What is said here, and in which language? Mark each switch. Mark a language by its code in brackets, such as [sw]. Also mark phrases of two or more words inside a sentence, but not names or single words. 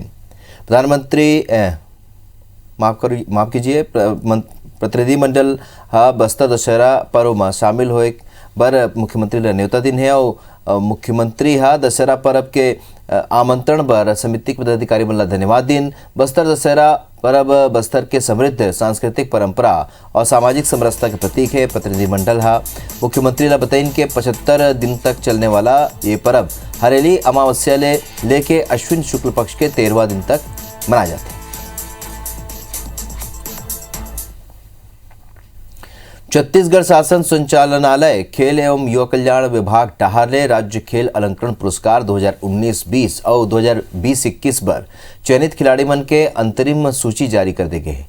[hne] प्रधानमंत्री माफ कीजिए प्रतिनिधि मंडल बस्तर दशहरा पर्व में शामिल होए बर मुख्यमंत्री ला न्योता दिन है और मुख्यमंत्री दशहरा पर्व के आमंत्रण पर समिति के पदाधिकारी मन ला धन्यवाद दिन। बस्तर दशहरा पर्व बस्तर के समृद्ध सांस्कृतिक परंपरा और सामाजिक समरसता के प्रतीक है। प्रतिनिधिमंडल मुख्यमंत्री ला बताइन के 75 दिन तक चलने वाला ये पर्व हरेली अमावस्या लेके अश्विन शुक्ल पक्ष के 13वां दिन तक मनाया जाता है। छत्तीसगढ़ शासन संचालनालय खेल एवं युवा कल्याण विभाग डहार ने राज्य खेल अलंकरण पुरस्कार 2019-20 और 2020-21 पर चयनित खिलाड़ी मन के अंतरिम सूची जारी कर दी गई है।